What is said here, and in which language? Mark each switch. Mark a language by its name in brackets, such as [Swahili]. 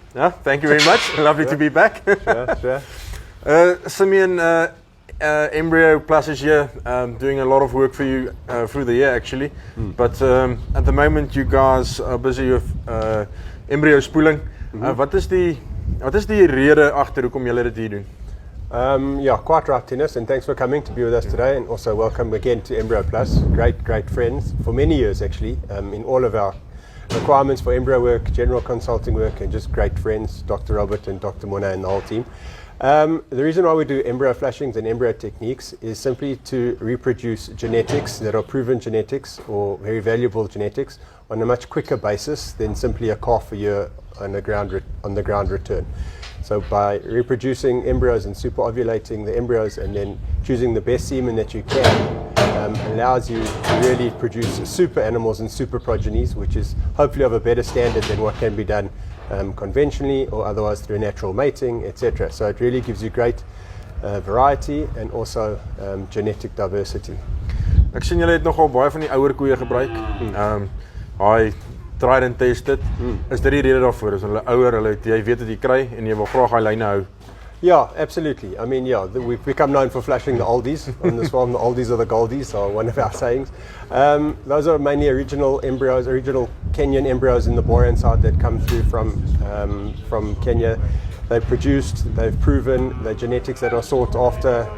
[English] Yeah, thank you very much. Lovely to be back. Sure. Simeon, Embrio Plus is here, doing a lot of work for you through the year actually. But at the moment you guys are busy with embrio spoeling. [Afrikaans] Wat is die rede agter hoekom julle dit hier doen? [English] Yeah, quite right, Dennis, and thanks for coming to be with us today, and also welcome again to Embrio Plus. Great friends for many years actually, in all of our requirements for embryo work, general consulting work, and just great friends, Dr. Robert and Dr. Mona and the whole team. The reason why we do embryo flashings and embryo techniques is simply to reproduce genetics that are proven genetics or very valuable genetics on a much quicker basis than simply a calf a year on the ground return. So by reproducing embryos and super ovulating the embryos and then choosing the best semen that you can, allows you to really produce super animals and super progenies, which is hopefully of a better standard than what can be done conventionally or otherwise through natural mating, etc. So it really gives you great variety and also genetic diversity. [Afrikaans] Ek sien julle het nogal baie van die ouer koeie gebruik. Hy [English] tried and tested. [Afrikaans] Is dit die rede daarvoor? Is hulle ouer, jy weet wat jy kry en jy wil graag hy lyne hou? [English] Yeah, absolutely. I mean, yeah, we've become known for flashing the oldies on this farm. The oldies are the goldies, are one of our sayings. Those are mainly original embryos, original Kenyan embryos in the Boran side that come through from Kenya. They've produced, they've proven the genetics that are sought after.